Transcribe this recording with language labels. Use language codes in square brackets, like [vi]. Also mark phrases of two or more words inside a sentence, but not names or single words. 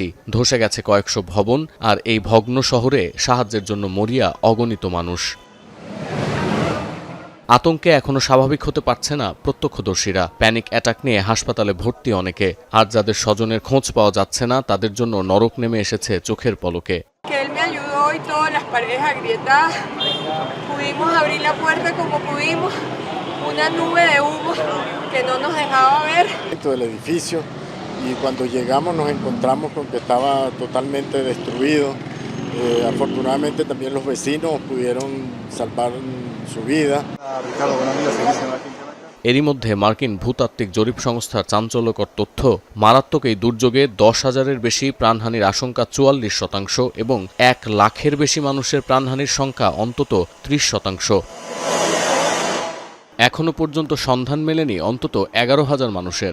[bn] ধসে গেছে কয়েকশো ভবন, আর এই ভগ্ন শহরে সাহায্যের জন্য মরিয়া অগণিত মানুষ। আতঙ্কে এখনো স্বাভাবিক হতে পারছে না প্রত্যক্ষদর্শীরা। [en] panic attack [bn] নিয়ে হাসপাতালে ভর্তি অনেকে, আর যাদের স্বজনের খোঁজ পাওয়া যাচ্ছে না তাদের জন্য নরক নেমে এসেছে চোখের পলকে। [es] Y todas las paredes agrietadas, pudimos abrir la puerta como pudimos, una nube de humo que no nos dejaba ver. Del edificio, y cuando llegamos nos encontramos con que estaba totalmente destruido. Afortunadamente también los vecinos pudieron salvar su vida. [bn] এরই মধ্যে মার্কিন ভূতাত্ত্বিক জরিপ সংস্থার চাঞ্চল্যকর তথ্য, মারাত্মক এই দুর্যোগে ১০,০০০-এর বেশি প্রাণহানির আশঙ্কা ৪৪%, এবং ১ লাখের বেশি মানুষের প্রাণহানির সংখ্যা অন্তত ৩০%। এখনও পর্যন্ত সন্ধান মেলেনি অন্তত ১১,০০০ মানুষের।